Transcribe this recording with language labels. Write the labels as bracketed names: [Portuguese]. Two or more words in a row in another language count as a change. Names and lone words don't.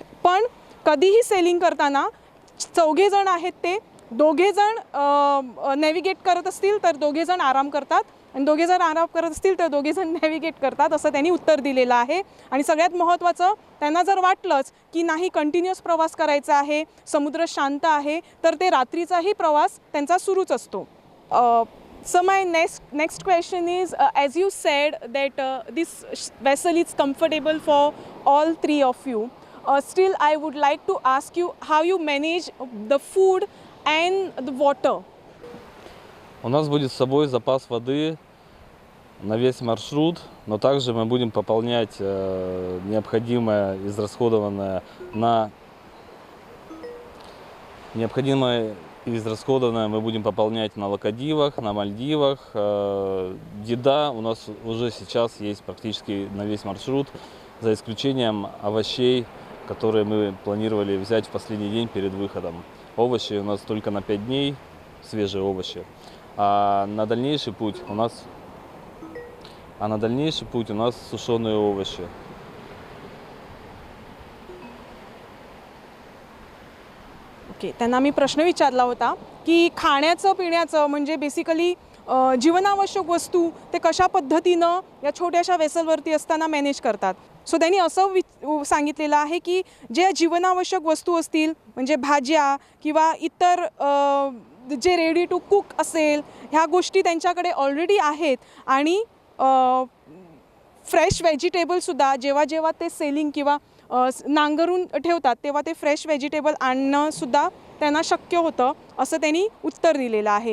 [Marathi] पण कधीही सेलिंग करताना चौघेजण आहेत ते दोघेजण नेव्हिगेट करत असतील तर दोघेजण आराम करतात आणि दोघेजण आराम करत असतील तर दोघेजण नेव्हिगेट करतात असं त्यांनी उत्तर दिलेलं आहे. आणि सगळ्यात महत्त्वाचं त्यांना जर वाटलंच की नाही कंटिन्युअस प्रवास करायचा आहे, समुद्र शांत आहे, तर ते रात्रीचाही प्रवास त्यांचा सुरूच असतो. [English] So my next question is, as you said that this vessel is comfortable for all 3 of you. Still, I would like to ask you how you manage the food and the water. [Russian] У нас будет с собой запас воды на весь маршрут, но также мы будем пополнять необходимое израсходованное мы будем пополнять на Локодивах, на Мальдивах. Еда у нас уже сейчас есть практически на весь маршрут, за исключением овощей, которые мы планировали взять в последний день перед выходом. Овощи у нас только на 5 дней, свежие овощи. А на дальнейший путь у нас сушеные овощи. [Marathi] ओके, त्यांना मी प्रश्न विचारला होता की खाण्याचं पिण्याचं म्हणजे बेसिकली जीवनावश्यक वस्तू ते कशा पद्धतीनं या छोट्याशा वेसलवरती असताना मॅनेज करतात. सो त्यांनी असं सांगितलेलं आहे की जे जीवनावश्यक वस्तू असतील म्हणजे भाज्या किंवा इतर जे [English] ready to cook [Marathi] असेल ह्या गोष्टी त्यांच्याकडे ऑलरेडी आहेत आणि फ्रेश व्हेजिटेबलसुद्धा जेव्हा जेव्हा ते सेलिंग किंवा नांगरून ठेवतात तेव्हा ते [English] fresh vegetable [Marathi] आणणंसुद्धा त्यांना शक्य होतं असं त्यांनी उत्तर दिलेलं आहे.